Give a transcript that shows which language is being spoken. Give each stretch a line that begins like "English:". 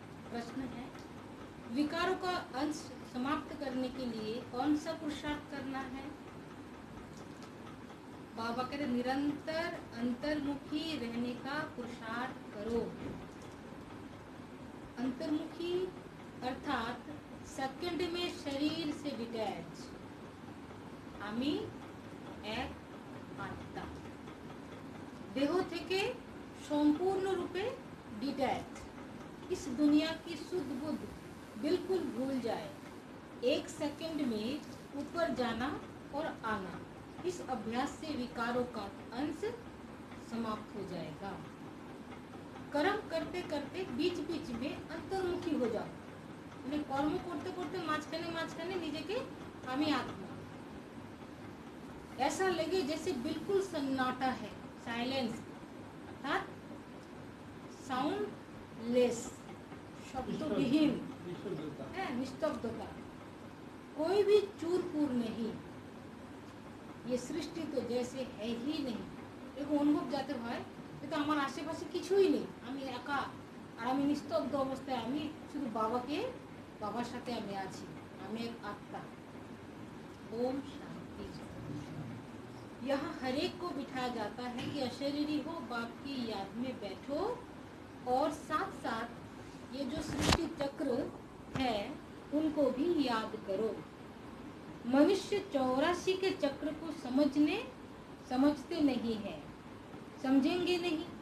Hindi: प्रश्न है, विकारों का अंश समाप्त करने के लिए कौन सा पुरुषार्थ करना है? बाबा कहते निरंतर अंतर्मुखी रहने का पुरुषार्थ करो। अंतर्मुखी अर्थात सेकंड में शरीर से डिटैच।
Bangla: আমি এক আত্মা, দেহ থেকে সম্পূর্ণরূপে डिटैच।
Hindi: इस दुनिया की शुद्ध बुद्ध बिल्कुल भूल जाए, एक सेकंड में ऊपर जाना और आना। इस अभ्यास से विकारों का अंश समाप्त हो जाएगा। कर्म करते करते बीच बीच में अंतर्मुखी हो जाओ।
Bangla: মানে কর্ম করতে করতে মাঝখানে নিজেকে আমি
Hindi: आत्मा, ऐसा लगे जैसे बिल्कुल सन्नाटा है, साइलेंस अर्थात साउंडलेस, शब्दविहीन, निस्तब्धता, कोई भी चूर पूर नहीं। ये सृष्टि तो जैसे है ही नहीं। देखो अनुभव जाते
Bangla: হয় কিন্তু আমার আশেপাশে কিছুই নেই, আমি একা আর আমি নিস্তব্ধ অবস্থায়, আমি শুধু বাবার সাথে আমি আছি, আমি এক আত্মা।
Hindi: ओम शांति। यहाँ हर एक को बिठाया जाता है कि अशरीरी हो, बाप की याद में बैठो और साथ साथ ये जो सृष्टि चक्र है उनको भी याद करो। मनुष्य 84 के चक्र को समझते नहीं है, समझेंगे नहीं।